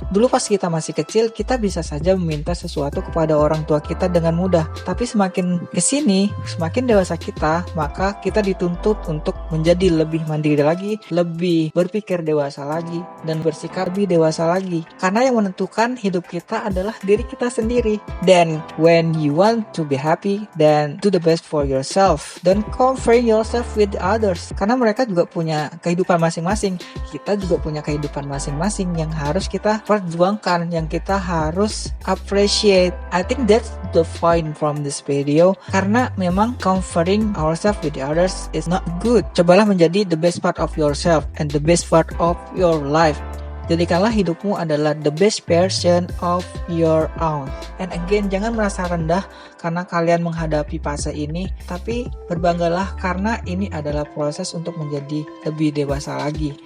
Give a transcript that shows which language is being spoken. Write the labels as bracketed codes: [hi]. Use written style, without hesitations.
[id] Dulu pas kita masih kecil, kita bisa saja meminta sesuatu kepada orang tua kita dengan mudah. Tapi semakin kesini, semakin dewasa kita, maka kita dituntut untuk menjadi lebih mandiri lagi, lebih berpikir dewasa lagi, dan bersikap lebih dewasa lagi. Karena yang menentukan hidup kita adalah diri kita sendiri. [en] Then, when you want to be happy, then do the best for yourself. Don't compare yourself with others. [id] Karena mereka juga punya kehidupan masing-masing, kita juga punya kehidupan masing-masing yang harus kita perjuangkan, yang kita harus appreciate. [en] I think that's the point from this video, [id] karena memang [en] comparing ourselves with the others is not good. [id] Cobalah menjadi [en] the best part of yourself and the best part of your life. [id] Jadikanlah hidupmu adalah [en] the best version of your own. And again, [id] jangan merasa rendah karena kalian menghadapi fase ini, tapi berbanggalah karena ini adalah proses untuk menjadi lebih dewasa lagi.